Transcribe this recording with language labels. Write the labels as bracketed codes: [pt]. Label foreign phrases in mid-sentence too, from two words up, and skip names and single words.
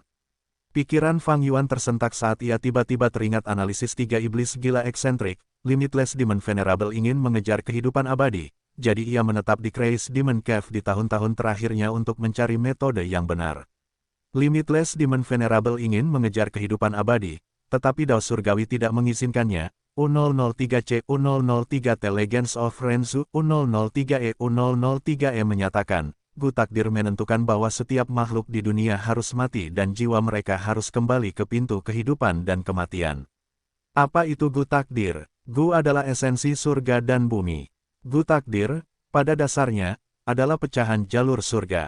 [id] Pikiran Fang Yuan tersentak saat ia tiba-tiba teringat analisis tiga iblis gila eksentrik. Limitless Demon Venerable ingin mengejar kehidupan abadi, jadi ia menetap di Crazy Demon Cave di tahun-tahun terakhirnya untuk mencari metode yang benar. Limitless Demon Venerable ingin mengejar kehidupan abadi, tetapi dao surgawi tidak mengizinkannya. U003C U003T Legends of Renzu U003E U003E menyatakan, Gu takdir menentukan bahwa setiap makhluk di dunia harus mati dan jiwa mereka harus kembali ke pintu kehidupan dan kematian. Apa itu Gu takdir? Gu adalah esensi surga dan bumi. Gu takdir, pada dasarnya, adalah pecahan jalur surga.